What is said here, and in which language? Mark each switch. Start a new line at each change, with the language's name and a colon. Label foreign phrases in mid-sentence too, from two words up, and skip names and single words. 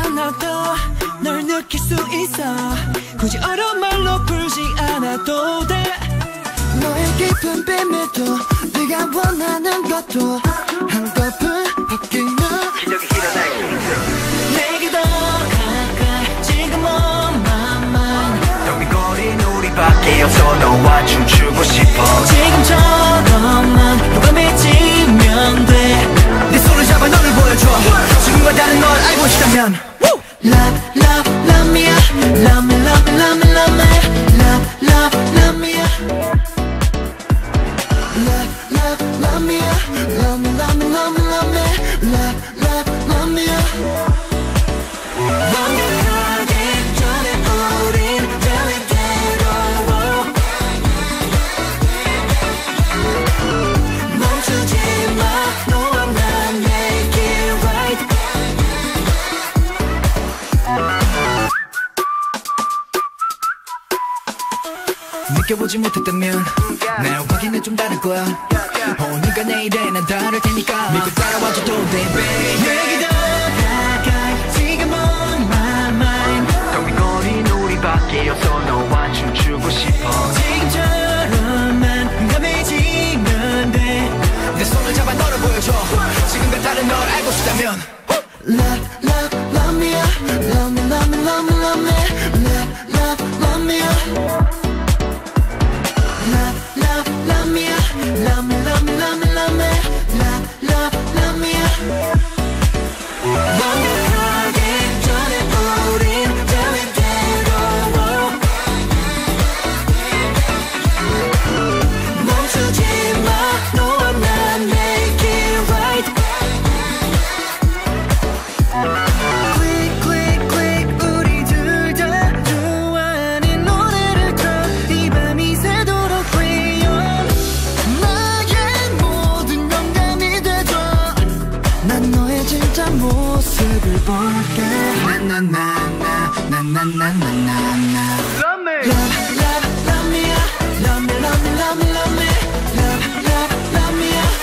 Korean: 않아도 널 느낄 수 있어. 굳이 어려운 말로 풀지 않아도 돼. 너의 깊은 비밀도 네가 원하는 것도 한꺼풀 바뀌면 기적이 일어날 수 있어. 내게 더 가까이 지금
English: on my mind.
Korean: 덩빈거린 우리 밖에서 너와 춤추고 싶어. 지금처럼만 너가 미치면 돼. 내 손을 잡아 너를 보여줘. 지금과 다른 널 알고 싶다면
English: Love, love, love me, love me, love me, love me, love me, love, love, love me, love, love, love me, love me, love me, love me, love me, love, love, love me.
Korean: 완벽하기 전에 우린 별이대로 멈추지 마. 너와 난
English: make it right.
Korean: 느껴보지 못했다면 날 확인해 좀 다를 거야. 오늘과 내일에 난 다를 테니까 믿고 따라와줘도 돼 baby. 내게 더 가까이 지금
English: on my mind.
Korean: 덩빈거린 우리 밖에서 너와 춤추고 싶어. 지금처럼만 감해지면 돼. 내 손을 잡아 너를 보여줘. 지금과 다른 널 알고 싶다면
English: Love, love, love me, love me, love me, love me, love me, love, love, love me. Love, love, love me, love me, love me, love me, love me, love, love, love me.
Korean: 완벽하기 전에 우린 별이대로 멈추지 마. 너와 난
English: make it right. Click, click, click.
Korean: 우리 둘 다 좋아하는 노래를 틀어. 이 밤이 새도록 clear. 나의 모든 영감이 돼줘. 난 너의 진짜 모습을 볼게. 나나나나나나나나나.
English: Love me. Love, love, love me, love me, love me, love me, love me, love, love, love me.